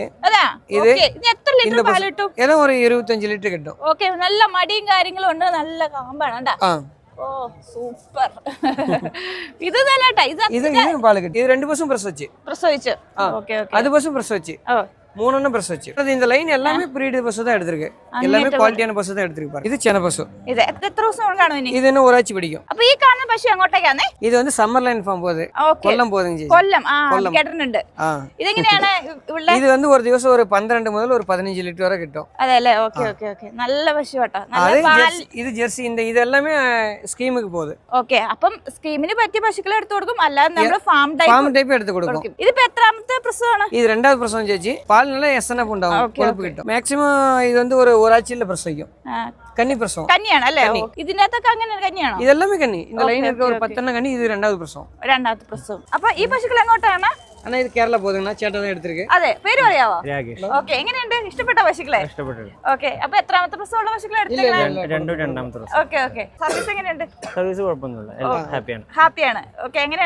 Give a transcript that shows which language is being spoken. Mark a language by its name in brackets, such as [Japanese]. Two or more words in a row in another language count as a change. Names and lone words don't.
[Malayalam] അതാ. ഇത് എത്ര ലിറ്റർ പാൽ കിട്ടും? ഏതാ ഒരു 25 ലിറ്റർ കിട്ടും. ഓക്കെ. നല്ല മടിയും കാര്യങ്ങളും ഉണ്ട്, നല്ല കാമ്പാണ് കേട്ടാ. ഓ സൂപ്പർ. ഇത് തന്നെ ഇത് പാല് കിട്ടി. ഇത് 2 ബസും പ്രസവിച്ചു. ഓക്കെ ഓക്കെ. അത് ബസും പ്രസവിച്ചു. 3 എണ്ണം പ്രസവിച്ചു. [Tamil] இந்த லைன் எல்லாமே பிரீடு பசு தான் எடுத்திருக்கு, எல்லாமே குவாலிட்டியான பசு தான் எடுத்திருக்கு. இது சென பசு. [Malayalam] ഇത് എത്ര ദിവസം കാണും ഇനി? ഇത് തന്നെ ഒരാഴ്ച പിടിക്കും. അപ്പൊ ഈ കാണുന്ന പശു എങ്ങോട്ടേക്കാണ്? ഇത് வந்து സമ്മർ ലൈൻ ഫാം പോയത്, കൊല്ലം പോയത്. കൊല്ലം. കേട്ടിട്ടുണ്ട്. ഇതെങ്ങനെയാണ് ഇവിടെ? ഇത് வந்து ഒരു ദിവസം ഒരു 12 മുതൽ ഒരു 15 ലിറ്റർ വരെ കിട്ടും. അതല്ലേ? ഓക്കെ ഓക്കെ ഓക്കെ. നല്ല പശു കേട്ടോ. ഇത് ജെർസി. ഇതെല്ലാമേ സ്കീമുക്ക് പോകുന്നത്. ഓക്കെ. അപ്പം സ്കീമിന് പറ്റിയ പശുക്കളെ എടുത്തു കൊടുക്കും, അല്ലാതെ നമ്മൾ ഫാം ടൈപ്പ് എടുത്ത് കൊടുക്കും. ഇതിപ്പോ എത്രാമത്തെ പ്രസവമാണ്? ഇത് 2வது പ്രസവം ചേച്ചി. പാൽ നല്ല എസ്എൻഎഫ് ഉണ്ടാവും, കൊഴുപ്പ് കിട്ടും. മാക്സിമം ഇത് வந்து ഒരു ഒരാഴ്ചയിൽ പ്രസവിക്കും. കന്നി പ്രസവം. കന്നിയാണ് അല്ലേ? ഇതിനകത്തൊക്കെ അങ്ങനെ കന്നിയാണോ? ഇതെല്ലാമേ കന്നി. [Tamil] இந்த லைன் இருக்க ஒரு [Malayalam] 10 എണ്ണം കന്നി. ഇത് 2வது പ്രസവം. അപ്പൊ ഈ പശുക്കൾ എങ്ങോട്ടാണ്? അണ്ണാ ഇത് കേരള പോകുന്ന ചേട്ടൻ എടുത്തിരിക്കെ. അതെ. പേര് പറയാവോ? ഓക്കെ. എങ്ങനെയുണ്ട്? ഇഷ്ടപ്പെട്ട പശുക്കളെ? ഓക്കെ. അപ്പൊ എത്രാമത്തെ പ്രസവമുള്ള പശുക്കളെ എടുത്തിരിക്കുന്നത്? രണ്ടാമത്തെ. ഓക്കെ ഓക്കെ. സർവീസ് എങ്ങനെയുണ്ട്? സർവീസ് കുഴപ്പമൊന്നുമില്ല, ഹാപ്പിയാണ്. ഓക്കെ. എങ്ങനെയാണ്?